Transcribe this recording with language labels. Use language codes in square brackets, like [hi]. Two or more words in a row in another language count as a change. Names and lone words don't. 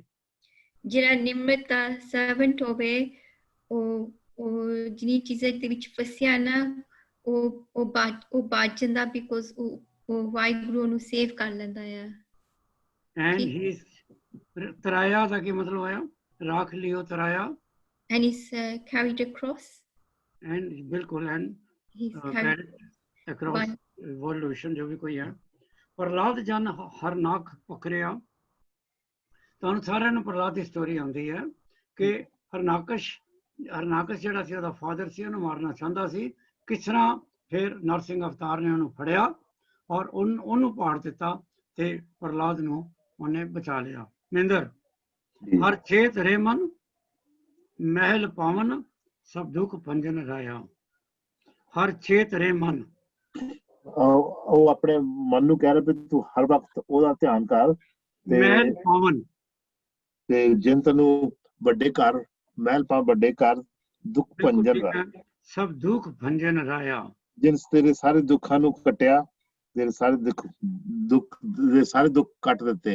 [pa] ਜਿਹੜਾ ਨਿਮਰਤਾ ਸਰਵੈਂਟ ਹੋਵੇ, ਉਹ ਜਿੰਨੀ ਚੀਜ਼ਾਂ ਦੇ ਵਿੱਚ ਫਸਿਆ ਨਾ, ਉਹ ਬਾਜ ਜਾਂਦਾ, ਬਿਕੋਜ਼ ਉਹ ਵਾਹਿਗੁਰੂ ਨੂੰ ਸੇਵ ਕਰ ਲੈਂਦਾ ਆ। ਐਂਡ ਹੀ ਤਰਾਇਆ ਦਾ ਕੀ ਮਤਲਬ ਹੋਇਆ? ਰਾਖ ਲਿਓ ਤਰਾਇਆ। [en] And he's carried across. And बिल्कुल and carried across world ocean [hi] जो भी कोई है। [pa] ਪ੍ਰਹਲਾਦ ਜਨ ਹਰਨਾਕ ਪਕੜਿਆ। ਤੁਹਾਨੂੰ ਸਾਰਿਆਂ ਨੂੰ ਪ੍ਰਹਲਾਦ ਦੀ ਸਟੋਰੀ ਆਉਂਦੀ ਹੈ ਕਿ ਹਰਨਾਕਸ਼ ਜਿਹੜਾ ਸੀ ਉਹਦਾ ਫਾਦਰ ਸੀ, ਉਹਨੂੰ ਮਾਰਨਾ ਚਾਹੁੰਦਾ ਸੀ। ਕਿਸ ਤਰ੍ਹਾਂ ਫਿਰ ਨਰਸਿੰਘ ਅਵਤਾਰ ਨੇ ਉਹਨੂੰ ਫੜਿਆ ਔਰ ਉਹਨੂੰ ਪਾੜ ਦਿੱਤਾ ਤੇ ਪ੍ਰਹਲਾਦ ਨੂੰ ਉਹਨੇ ਬਚਾ ਲਿਆ। ਮਹਿੰਦਰ ਹਰ ਛੇਤ ਰੇ ਮਨ ਮਹਲ ਪਾਵਨ ਸਭ ਦੁਖ ਭੰਜਨ ਰਾਇਆ। ਹਰ ਛੇਤ ਰੇ ਮਨ, ਉਹ ਆਪਣੇ ਮਨ ਨੂੰ ਕਹਿ ਰਿਹਾ ਵੀ ਤੂੰ ਹਰ ਵਕਤ ਉਹਦਾ ਧਿਆਨ ਕਰ। ਮਹਿਲ ਪਾਵਨ ਤੇ ਜਿਨ ਤੈਨੂੰ ਵੱਡੇ ਘਰ ਮਹਿਲ ਪਾ ਵੱਡੇ ਘਰ ਦੁੱਖ ਭੰਜਨ ਰਾਇਆ। ਸਭ ਦੁੱਖ ਭੰਜਨ ਰਾਇਆ, ਜਿਨ ਤੇਰੇ ਸਾਰੇ ਦੁੱਖਾਂ ਨੂੰ ਕੱਟਿਆ, ਤੇਰੇ ਸਾਰੇ ਦੁੱਖ ਕੱਟ ਦਿੱਤੇ।